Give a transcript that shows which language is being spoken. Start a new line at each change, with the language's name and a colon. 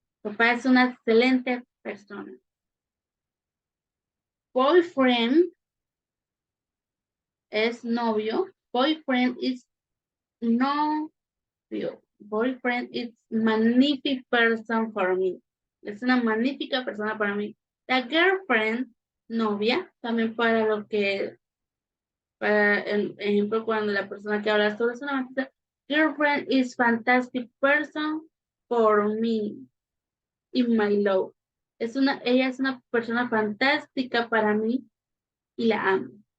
Spanish: Papá es una excelente persona. Boyfriend es novio.
English: Boyfriend is novio. Boyfriend is magnificent person for me.
Spanish: Es una magnífica persona para mí. La girlfriend, novia, también para lo que, para el ejemplo, cuando la persona que habla sobre es una magnífica.
English: Girlfriend is fantastic person for me in my love.
Spanish: Ella es una persona fantástica para mí y la amo.